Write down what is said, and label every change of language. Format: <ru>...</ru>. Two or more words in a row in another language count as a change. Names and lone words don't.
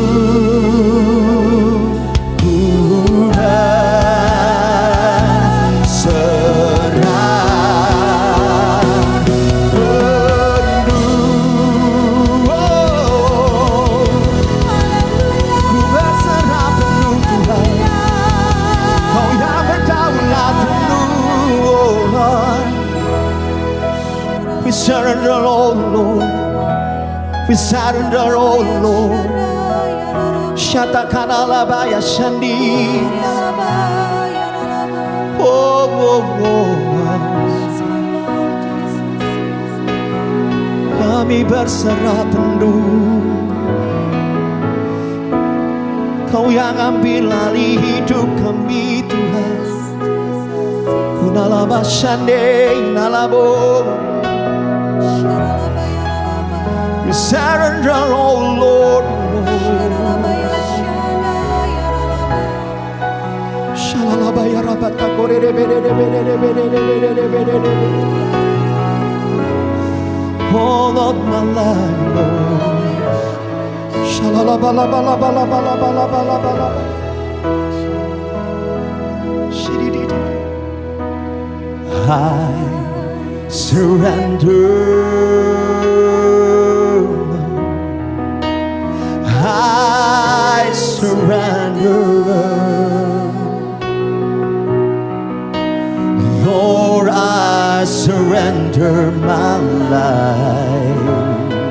<id>Ku berserah penuh. Oh, ku berserah penuh Tuhan. Kau yang berdaulat penuh,</id> <en>oh Lord. We surrender all, Lord. We surrender all, Lord. Shatakana labaya shandi. Oh, oh, oh.</en> <id>Kami berserah penuh. Kau yang ambil alih hidup kami Tuhan. Unalaba shande, unalabo.</id> <en>We surrender, oh Lord. Shalalaba ya rabata kore de bede de bede de bede de bede de bede de bede. All of my life, Lord. Shalalaba la ba la ba la ba la ba la ba la ba la. Shididi. I surrender. I surrender. Lord, I surrender my life.</en>